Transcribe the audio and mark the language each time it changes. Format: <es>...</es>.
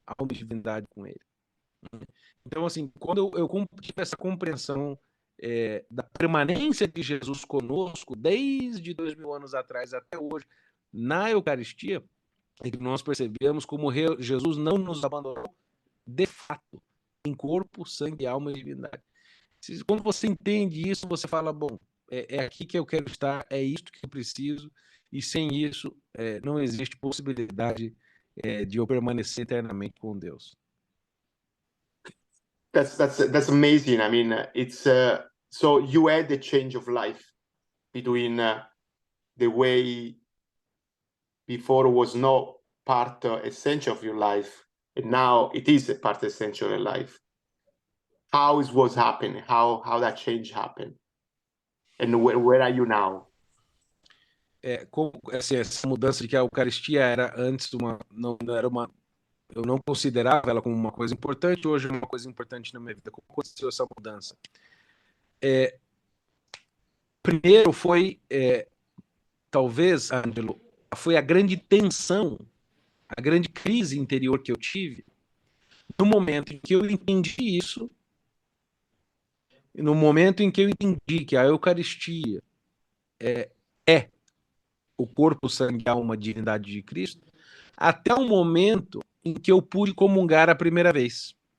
<pt>Alma e divindade com ele. Então, assim, quando eu tive essa compreensão da permanência de Jesus conosco, desde 2000 anos atrás até hoje, na Eucaristia, é que nós percebemos como Jesus não nos abandonou de fato, em corpo, sangue, alma e divindade. Quando você entende isso, você fala, bom, é aqui que eu quero estar, é isto que eu preciso, e sem isso não existe possibilidade de eu permanecer eternamente com Deus.</pt> <en>That's amazing. I mean, it's so you had a change of life between the way before was not part essential of your life, and now it is a part essential of life. How is what's happening? How that change happened, and where are you now?</en> <pt>Como assim, essa mudança de que a Eucaristia era antes não era uma, eu não considerava ela como uma coisa importante, hoje é uma coisa importante na minha vida. Como aconteceu essa mudança? Primeiro foi, talvez, Ângelo, foi a grande tensão, a grande crise interior que eu tive no momento em que eu entendi isso, no momento em que eu entendi que a Eucaristia é o corpo, sangue, alma, divindade de Cristo, até o momento em que eu pude comungar a primeira vez.</pt>